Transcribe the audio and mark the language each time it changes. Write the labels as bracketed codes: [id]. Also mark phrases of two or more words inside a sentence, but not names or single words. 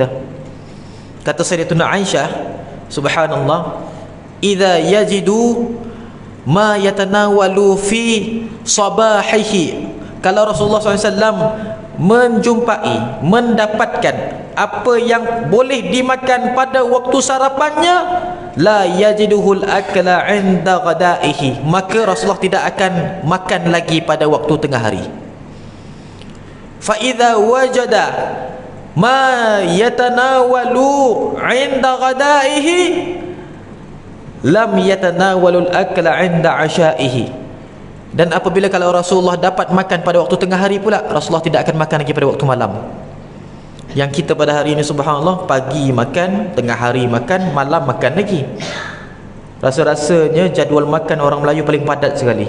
[ms] Kata Sayyidatuna Aisyah, [ar] سبحان الله إذا يجد ما يتناول في صباحه, [ms] kalau Rasulullah SAW menjumpai, mendapatkan apa yang boleh dimakan pada waktu sarapannya, [ar] لا يجده الأكل عند غدائه, [ms] maka Rasulullah tidak akan makan lagi pada waktu tengah hari. [ar] فإذا وجد ما يتناول عند غدائه لم يتناول الأكل عند عشائه. [ms] Dan apabila kalau Rasulullah dapat makan pada waktu tengah hari pula, Rasulullah tidak akan makan lagi pada waktu malam. Yang kita pada hari ini subhanallah, pagi makan, tengah hari makan, malam makan lagi. Rasa-rasanya jadual makan orang Melayu paling padat sekali.